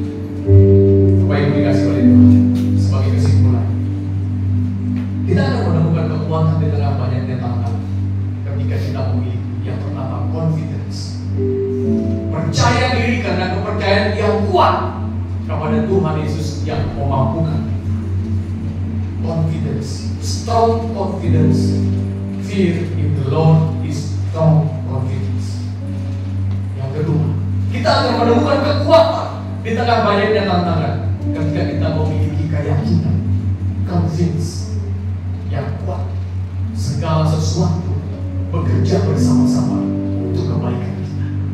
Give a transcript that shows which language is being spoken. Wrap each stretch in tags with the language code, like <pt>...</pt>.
<id>Bapak Ibu dikasih oleh Tuhan, sebagai kesimpulan, kita akan menemukan kekuatan di tengah banyaknya tantangan ketika kita memiliki yang pertama, confidence. Percaya diri karena kepercayaan yang kuat kepada Tuhan Yesus yang memampukan.</id> <en>Confidence, strong confidence. Fear in the Lord is strong confidence.</en> <id>Yang kedua, kita akan menemukan kekuatan di tengah banyaknya tantangan ketika kita memiliki keyakinan, convince, yang kuat. Segala sesuatu bekerja bersama-sama untuk kebaikan kita.</id>